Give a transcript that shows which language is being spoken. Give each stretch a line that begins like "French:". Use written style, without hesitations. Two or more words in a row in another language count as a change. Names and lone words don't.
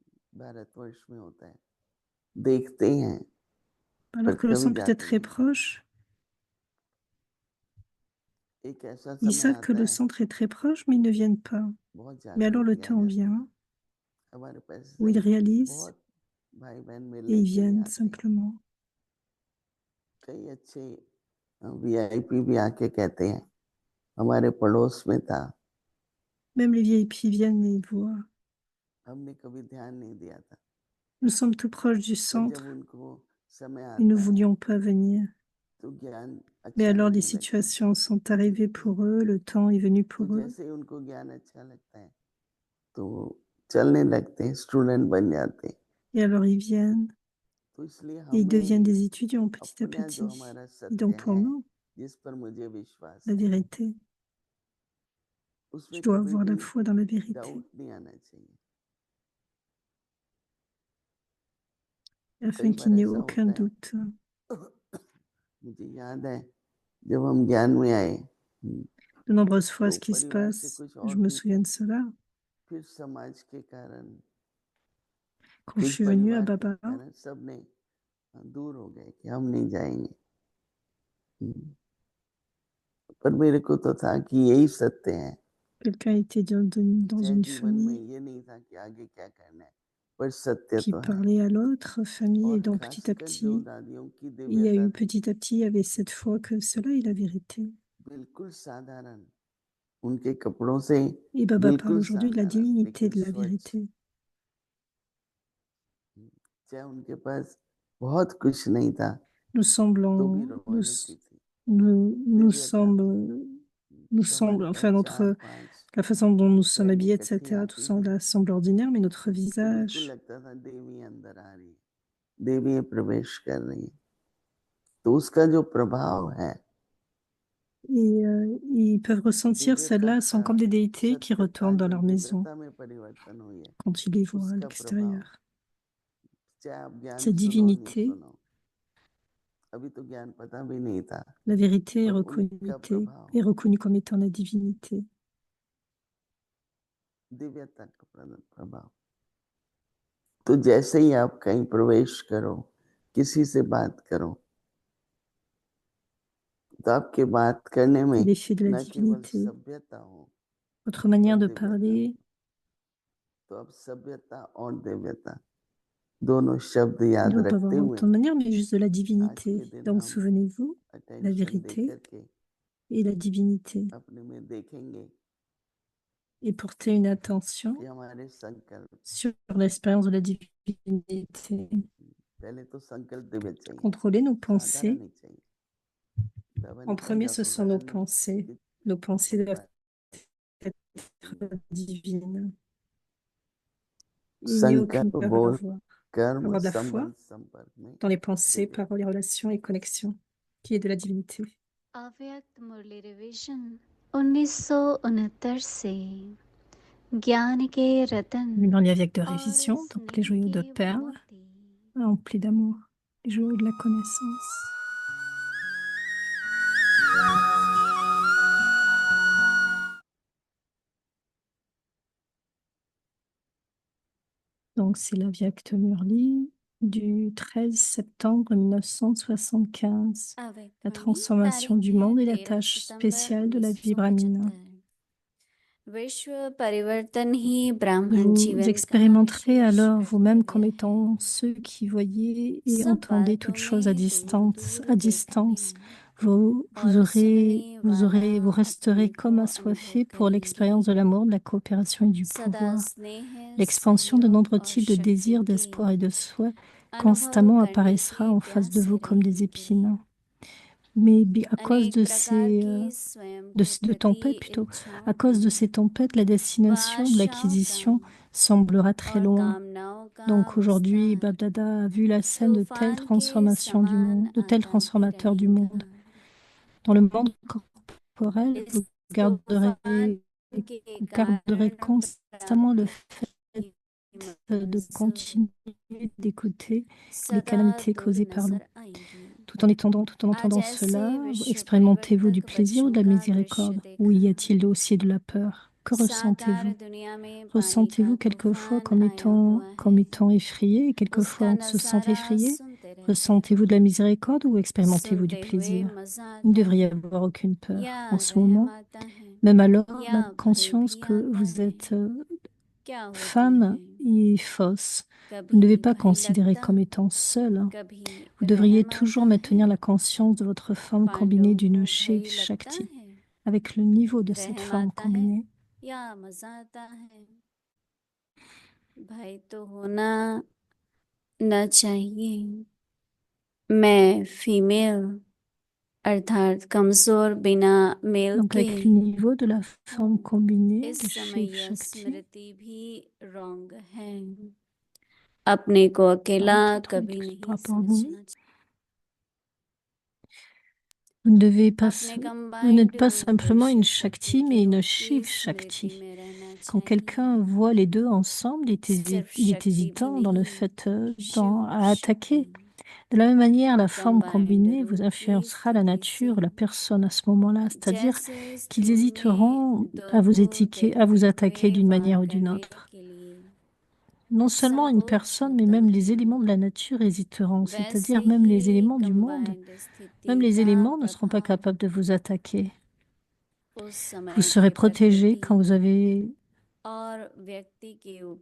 French: Alors que le centre peut être très proche, ils savent que le centre est très proche, mais ils ne viennent pas. Mais alors le temps vient où ils réalisent et ils viennent simplement.
Hindi: कई अच्छे VIP भी आके कहते हैं हमारे पड़ोस में था
French: Même les VIP viennent et voient.
Hindi: हमने कभी ध्यान नहीं दिया था,
French: Nous sommes tout proches du
Hindi: पर जब
French: centre
Hindi: उनको समय
French: et nous ne
Hindi: आता है
French: voulions pas venir.
Hindi: तो ज्ञान
French: Mais
Hindi: अच्छा
French: alors les
Hindi: लगने लगता है।
French: situations sont arrivées pour eux, le temps est venu
Hindi: तो
French: pour eux.
Hindi: जैसे ही उनको ज्ञान अच्छा लगता है तो चलने लगते हैं, स्टूडेंट बन जाते हैं।
French: Et alors ils viennent
Hindi: तो इसलिए
French: et ils deviennent
Hindi: हमें
French: des étudiants petit à
Hindi: अपना जो
French: petit.
Hindi: हमारा
French: Et
Hindi: सत्य
French: donc pour
Hindi: है,
French: nous,
Hindi: जिस पर मुझे विश्वास
French: la
Hindi: है,
French: vérité, je
Hindi: उसमें
French: dois
Hindi: कभी
French: avoir
Hindi: भी
French: la foi dans la vérité,
Hindi: डाउट नहीं आना चाहिए।
French: afin
Hindi: कई
French: qu'il
Hindi: बार
French: n'y ait
Hindi: ऐसा
French: aucun
Hindi: होता है,
French: doute.
Hindi: मुझे याद है जब हम ज्ञान में आए
French: De nombreuses fois,
Hindi: तो
French: ce qui se
Hindi: परिवार से
French: passe,
Hindi: कुछ
French: je
Hindi: और
French: me
Hindi: भी
French: souviens
Hindi: थे,
French: de cela.
Hindi: फिर समाज के कारण,
French: Quand je
Hindi: कुछ
French: suis venue à
Hindi: परिवार के
French: Baba,
Hindi: कारण सबने दूर हो गए कि हम नहीं जाएंगे। पर मेरे को तो था कि यही सत्य है।
French: quelqu'un était dans
Hindi: चाहे
French: une
Hindi: जीवन में
French: famille
Hindi: ये नहीं था कि आगे क्या करना है, पर सत्य
French: qui
Hindi: तो है।
French: parlait à l'autre famille, et
Hindi: और
French: donc petit à
Hindi: खासकर जो
French: petit,
Hindi: दादियों की
French: il y a
Hindi: दिव्यता
French: eu
Hindi: थी,
French: petit à petit, il y avait cette foi que cela est la vérité.
Hindi: बिल्कुल साधारण, उनके कपड़ों से
French: Et Baba parle
Hindi: बिल्कुल
French: aujourd'hui de la
Hindi: साधारण,
French: divinité
Hindi: लेकिन
French: de la
Hindi: स्वच्छ।
French: vérité.
Hindi: चाहे उनके पास बहुत कुछ नहीं था,
French: Nous
Hindi: तो भी
French: semblons,
Hindi: रॉयल्टी थी,
French: nous
Hindi: दिव्यता थी।
French: semble, nous
Hindi: तो हमारे
French: semble,
Hindi: पास
French: enfin
Hindi: चार
French: notre,
Hindi: पांच
French: la façon dont nous sommes
Hindi: बहनें
French: habillés,
Hindi: इकट्ठी
French: etc., tout
Hindi: आती थी
French: ça semble ordinaire, mais notre
Hindi: तो बिल्कुल
French: visage,
Hindi: लगता था देवी अंदर आ रही है, देवी प्रवेश कर रही है। तो उसका जो प्रभाव है,
French: et ils peuvent ressentir
Hindi: दिव्यता
French: celles-là sont
Hindi: का,
French: comme des déités qui
Hindi: सत्यता
French: retournent dans
Hindi: जो
French: leur maison
Hindi: दिव्यता में परिवर्तन हुई है,
French: quand ils les voient à
Hindi: उसका प्रभाव,
French: l'extérieur.
Hindi: चाहे आप ज्ञान
French: Cette
Hindi: सुनो नहीं
French: divinité,
Hindi: सुनो, अभी तो ज्ञान पता भी नहीं था,
French: la vérité
Hindi: पर उनका प्रभाव,
French: est reconnue comme étant la divinité.
Hindi: दिव्यता का प्रभाव। तो जैसे ही आप कहीं प्रवेश करो, किसी से बात करो, तो आपके बात करने में
French: L'effet de la
Hindi: न केवल
French: divinité,
Hindi: सभ्यता हो,
French: votre manière
Hindi: पर
French: de
Hindi: दिव्यता हो।
French: parler,
Hindi: तो अब सभ्यता और दिव्यता दोनों शब्द याद
French: non pas
Hindi: रखते
French: vraiment
Hindi: हुए
French: autant de manière, mais juste de la
Hindi: आज के
French: divinité.
Hindi: दिन
French: Donc
Hindi: हम
French: souvenez-vous, la
Hindi: अटेंशन दे
French: vérité
Hindi: करके
French: et la divinité.
Hindi: अपने में देखेंगे
French: Et porter une attention
Hindi: कि हमारे संकल्प,
French: sur l'expérience de la divinité.
Hindi: पहले तो संकल्प दिव्य चाहिए,
French: Contrôler nos
Hindi: साधारण
French: pensées.
Hindi: नहीं चाहिए। बाबा
French: En
Hindi: ने कहा
French: premier, ce sont nos
Hindi: दफादारन
French: pensées.
Hindi: की
French: Nos pensées doivent être
Hindi: चाहिए।
French: divines. Il n'y a aucune
Hindi: संकल्प
French: peur à
Hindi: बोल
French: avoir.
Hindi: कर्म
French: Avoir de la foi
Hindi: संबंध संपर्क में
French: dans les pensées,
Hindi: दिव्य।
French: paroles et relations et connexions, qui est de la divinité.
Hindi: अव्यक्त मुरली रिवीजन 1969 से ज्ञान के रतन
French: Une dernière avec de
Hindi: और
French: révision, donc les
Hindi: स्नेह
French: joyaux de
Hindi: के
French: perles,
Hindi: मोती
French: emplis d'amour, les joyaux de la connaissance. Donc c'est la Vyakta Murli du 13 septembre 1975. La transformation du monde et la tâche spéciale de la vie brahmine.
Hindi: विश्व परिवर्तन ही ब्राह्मण
French: Vous
Hindi: जीवन का
French: expérimenterez alors
Hindi: शीर्ष
French: vous-même
Hindi: कर्तव्य
French: comme
Hindi: है।
French: étant ceux qui voyaient et
Hindi: सब
French: entendaient
Hindi: बातों
French: toutes choses à
Hindi: में दूर
French: distance.
Hindi: दूर
French: À
Hindi: देखा
French: distance.
Hindi: भी
French: Vous
Hindi: और सुनने
French: vous
Hindi: वाला
French: resterez
Hindi: अपने
French: comme
Hindi: को
French: assoiffés
Hindi: अनुभव
French: pour l'expérience de
Hindi: करेंगे।
French: l'amour, de la coopération et du
Hindi: सदा
French: pouvoir.
Hindi: स्नेह
French: L'expansion de
Hindi: सहयोग
French: nombreux
Hindi: और
French: types de
Hindi: शक्ति
French: désirs,
Hindi: के
French: d'espoir et de souhait
Hindi: अनुभव
French: constamment
Hindi: करने
French: apparaîtra
Hindi: की
French: en face de vous
Hindi: प्यासे
French: comme des
Hindi: रहेंगे।
French: épines. Mais à cause
Hindi: अनेक
French: de
Hindi: प्रकार
French: ces,
Hindi: की स्वयं
French: de,
Hindi: के
French: de
Hindi: प्रति
French: tempêtes plutôt,
Hindi: इच्छाओं
French: à cause de
Hindi: का
French: ces tempêtes, la
Hindi: व
French: destination de
Hindi: आशाओं
French: l'acquisition
Hindi: का
French: semblera très
Hindi: और
French: loin.
Hindi: कामनाओं का
French: Donc aujourd'hui,
Hindi: विस्तार
French: Babdada a vu la scène de telle
Hindi: तूफान के
French: transformation du
Hindi: समान
French: monde, de tels
Hindi: आता ही
French: transformateurs du monde.
Hindi: रहेगा।
French: Dans le monde corporel,
Hindi: इस
French: vous
Hindi: तूफान के
French: garderez
Hindi: कारण
French: constamment le fait
Hindi: प्रकृति
French: de continuer d'écouter les
Hindi: सदा
French: calamités
Hindi: दूर
French: causées par l'eau.
Hindi: नजर आएगी।
French: Tout en entendant
Hindi: आज ऐसे
French: cela,
Hindi: विश्व
French: expérimentez-vous du
Hindi: परिवर्तक
French: plaisir ou de la
Hindi: बच्चों का दृश्य
French: miséricorde? Ou y
Hindi: देखा।
French: a-t-il aussi de la peur? Que
Hindi: साकार
French: ressentez-vous?
Hindi: दुनिया में पानी का
French: Ressentez-vous quelquefois
Hindi: तूफान आया हुआ
French: comme
Hindi: है।
French: étant effrayé et quelquefois
Hindi: उसका
French: on se sent
Hindi: नजारा
French: effrayé?
Hindi: सुनते रहते
French: Ressentez-vous de la miséricorde ou expérimentez-vous du
Hindi: सुनते हुए
French: plaisir?
Hindi: मजा
French: Il ne
Hindi: आता
French: devrait y
Hindi: है
French: avoir aucune
Hindi: या
French: peur. En ce
Hindi: रहम
French: moment,
Hindi: आता है
French: même alors,
Hindi: या
French: la
Hindi: भय
French: conscience
Hindi: भी
French: que
Hindi: आता
French: vous
Hindi: है।
French: êtes
Hindi: क्या होता
French: femme
Hindi: है,
French: est fausse. Vous ne
Hindi: कभी
French: devez pas
Hindi: भय
French: considérer
Hindi: लगता
French: comme étant seule.
Hindi: कभी
French: Vous devriez
Hindi: रहम
French: toujours
Hindi: आता है।
French: maintenir la conscience de votre forme
Hindi: पांडवों
French: combinée
Hindi: को
French: d'une
Hindi: भय
French: Shiv
Hindi: लगता
French: Shakti
Hindi: है,
French: avec le niveau de cette
Hindi: रहम
French: forme
Hindi: आता है।
French: combinée.
Hindi: या मजा आता है, भय तो होना न चाहिए। मैं फीमेल अर्थात कमजोर बिना मेल
French: Donc
Hindi: के
French: avec le niveau de la forme combinée
Hindi: इस
French: de
Hindi: समय
French: Shiv
Hindi: यह
French: Shakti,
Hindi: स्मृति भी रॉन्ग है, अपने को अकेला
French: un autre
Hindi: कभी
French: truc
Hindi: नहीं
French: par rapport à vous,
Hindi: समझना चाहिए।
French: vous ne devez pas,
Hindi: अपने
French: vous
Hindi: कंबाइंड
French: n'êtes pas simplement
Hindi: पुरुष
French: une
Hindi: शक्ति
French: Shakti,
Hindi: के
French: mais une
Hindi: रूप की
French: Shiv
Hindi: स्मृति
French: Shakti.
Hindi: में रहना
French: Quand
Hindi: चाहिए।
French: quelqu'un voit les deux ensemble,
Hindi: सिर्फ
French: il est
Hindi: शक्ति भी
French: hésitant dans le
Hindi: नहीं,
French: fait
Hindi: शिव
French: à attaquer.
Hindi: शक्ति।
French: De la même manière, la forme
Hindi: कंबाइंड
French: combinée vous
Hindi: रूप की
French: influencera la
Hindi: स्थिति
French: nature,
Hindi: से
French: la personne à ce moment-là, c'est-à-dire
Hindi: जैसे
French: qu'ils
Hindi: स्थूल में
French: hésiteront
Hindi: दो
French: à vous
Hindi: दैत्य
French: vous attaquer
Hindi: हुए
French: d'une
Hindi: वार
French: manière ou d'une
Hindi: करने
French: autre.
Hindi: के लिए
French: Non seulement une
Hindi: संकोच
French: personne, mais
Hindi: होता
French: même les
Hindi: है,
French: éléments de la nature hésiteront,
Hindi: वैसे
French: c'est-à-dire même les
Hindi: ही
French: éléments du monde.
Hindi: कंबाइंड स्थिति
French: Même les
Hindi: का
French: éléments ne seront pas
Hindi: प्रभाव
French: capables de vous attaquer.
Hindi: उस
French: Vous
Hindi: समय
French: serez
Hindi: के
French: protégé quand vous
Hindi: प्रकृति
French: avez,
Hindi: और व्यक्ति के ऊपर